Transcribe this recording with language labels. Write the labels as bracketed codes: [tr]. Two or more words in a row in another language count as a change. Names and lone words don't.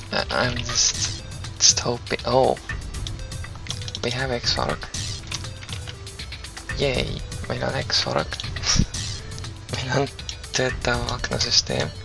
[en] I'm just hoping. Oh, we have X-Fork. Yay, [et] meil on X-Fork. meil on töötav aknasüsteem.